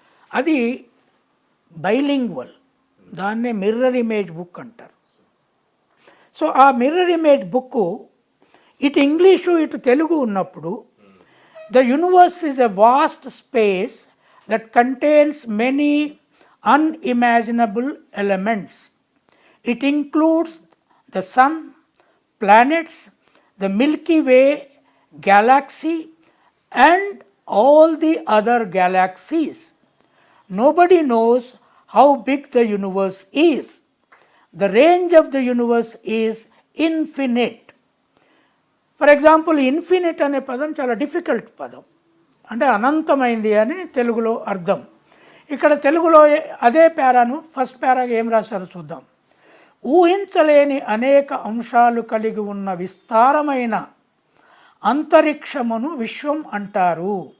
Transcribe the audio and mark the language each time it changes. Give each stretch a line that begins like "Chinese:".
Telugu: అది బైలింగ్వల్, దాన్నే mirror image book అంటారు. సో ఆ మిర్రర్ ఇమేజ్ బుక్ ఇటు ఇంగ్లీషు ఇటు తెలుగు ఉన్నప్పుడు,
English: The universe is a vast space that contains many unimaginable elements. It includes the sun, planets, the Milky Way galaxy and all the other galaxies. Nobody knows how big the universe is. The range of the universe is infinite. For example,
Telugu: infinite అనే పదం చాలా difficult పదం, అంటే అనంతమైంది అని తెలుగులో అర్థం. ఇక్కడ తెలుగులో అదే పేరాను ఫస్ట్ పేరాగా ఏం రాశారో చూద్దాం. ఊహించలేని అనేక అంశాలు కలిగి ఉన్న విస్తారమైన అంతరిక్షమును విశ్వం అంటారు.